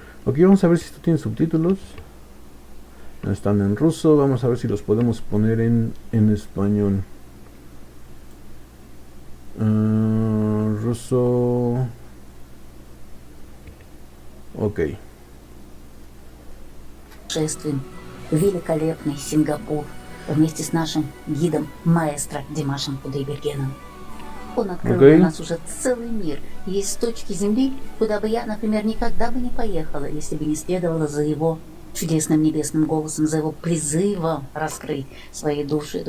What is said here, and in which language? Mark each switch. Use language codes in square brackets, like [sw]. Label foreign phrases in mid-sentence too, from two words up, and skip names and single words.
[es] Ok, vamos a ver si esto tiene subtítulos. Están en ruso, vamos a ver si los podemos poner en español. Ruso. Ok. [ru] Шествуем. Великолепный Сингапур вместе с нашим гидом маэстро Димашем Кудайбергеном. Он открыл для нас уже целый мир. Есть точки Земли, куда бы я, например, никогда бы не поехала, если бы не следовала за его чудесным небесным голосом, за его призывом раскрыть свои души.